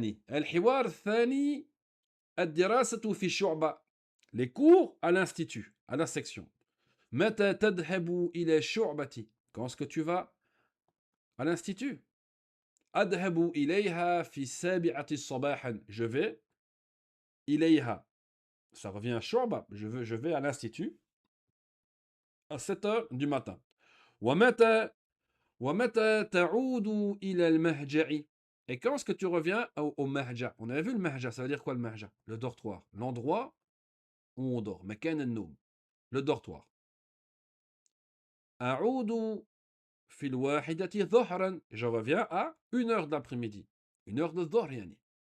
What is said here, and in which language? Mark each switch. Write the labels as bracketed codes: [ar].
[ar] الحوار الثاني الدراسة في الشعبة. [fr] Les cours à l'institut, à la section. [ar] متى تذهب إلى الشعبة? [fr] Quand est-ce que tu vas à l'institut? [ar] أذهب إليها في السابعة صباحا. [fr] Je vais إليها. Ça revient à الشعبة. Je vais à l'institut à 7 heures du matin. [ar] ومتى ومتى تعود إلى المهجع? [fr] Et quand est-ce que tu reviens au mahja? On avait vu le mahja, ça veut dire quoi le mahja? Le dortoir, l'endroit où on dort. [ar] مكان النوم, [fr] le dortoir. [ar] أعود في الواحدة ظهرا. [fr] Je reviens à 1 heure de l'après-midi. 1 heure de الظهر يعني.